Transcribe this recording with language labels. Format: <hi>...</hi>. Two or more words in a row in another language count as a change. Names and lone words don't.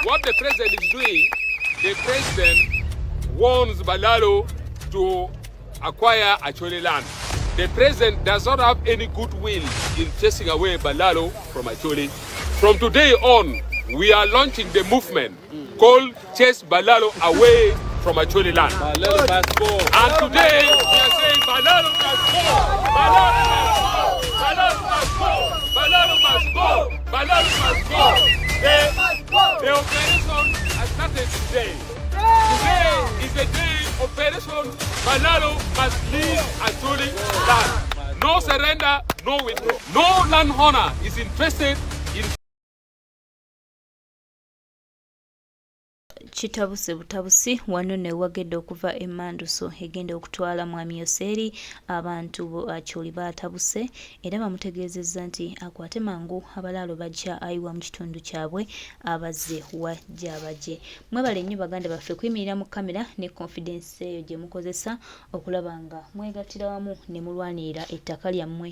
<en>what the president is doing. The president wants Balalu to acquire Acholi land. The president does not have any goodwill in chasing away Balalu from Acholi. From today on, we are launching the movement called Chase Balalu Away from Acholi land. Balalu must go. And today, we are saying Balalu must go! Balalu must go! Balalu must go! Balalu must go! The operation has started today. Today is the day operation Balalu must leave Acholi land. No surrender, no withdrawal. No landowner is interested in</en> <lg>Kitabuse butabusi wano newagedde okuva emmanduso egenda okutwala mwami Yoseri abantu bo Acholi batabuse era bamutegeezezza nti akwate mangu abalaalo bajja ayiwa mu kitundu kyabwe abazze wajja abaje. Mwebale nnyo baganda baffe kuyimirira mu kamera ne confidence eyo gye mukozesa okulaba nga mwegattira wamu ne mulwanirira ettaka lyammwe.</lg>